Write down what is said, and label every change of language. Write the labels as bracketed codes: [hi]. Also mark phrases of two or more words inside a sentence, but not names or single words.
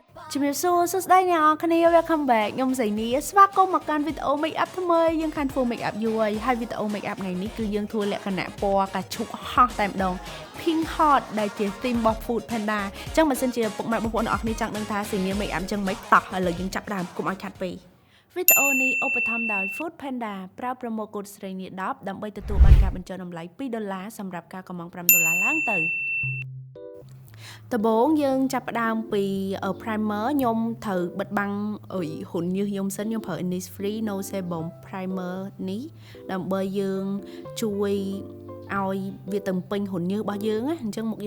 [km] ជំរាបសួរសួស្តីអ្នកនរគ្នា [en] welcome back [km] ខ្ញុំសៃនីស្វាគមន៍មកកាន់វីដេអូ [en] make up [km] ថ្មីយើងខានធ្វើ [en] make up [km] យូរហើយវីដេអូ [en] make up [km] ថ្ងៃនេះគឺយើងធ្វើលក្ខណៈពណ៌កាឈុកហោះតែម្ដង [en] pink hot [km] ដែលជា theme របស់ Food Panda អញ្ចឹងបើសិនជាពុកម៉ែបងប្អូនអ្នកនរគ្នាចង់ដឹងថាសៃនី [en] make up [km] អញ្ចឹងមិនតោះឥឡូវយើងចាប់ដើមកុំឲ្យខាត់ពេកវីដេអូនេះឧបត្ថម្ភដោយ Food Panda ប្រើ [en] promo code [km] ស្រីនី10ដើម្បីទទួលបានការបញ្ចុះតម្លៃ$2សម្រាប់ការកម្ង$5ឡើងទៅ ដំបូងយើងចាប់ផ្ដើមពី primer ខ្ញុំត្រូវបិទបាំងហ៊ុនញើសខ្ញុំសិនខ្ញុំប្រើ Innisfree No Sebum Primer នេះដើម្បីយើងជួយឲ្យវាទៅពេញហ៊ុនញើសរបស់យើងណាអញ្ចឹងមុខ